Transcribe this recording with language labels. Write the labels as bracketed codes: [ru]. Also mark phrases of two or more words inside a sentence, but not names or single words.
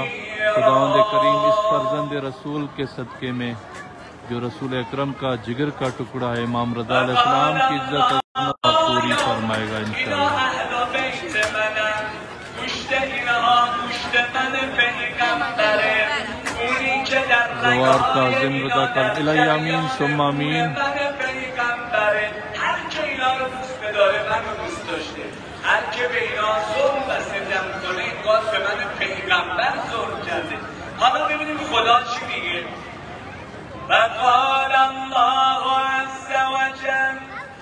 [ur] خداوند کریم اس فرزند رسول کے صدقے میں جو رسول اکرم کا جگر کا ٹکڑا ہے امام رضا علیہ السلام کی عزت پوری فرمائے گا ان شاء اللہ. جوار کاظم رضا کر الٰہی [ar] آمین ثم آمین. [fa] هر که به اینا ظلم و ستم کنه انگار به من پیغمبر ظلم کرده. حالا ببینیم خدا چی میگه. [ar] و قال الله عز وجل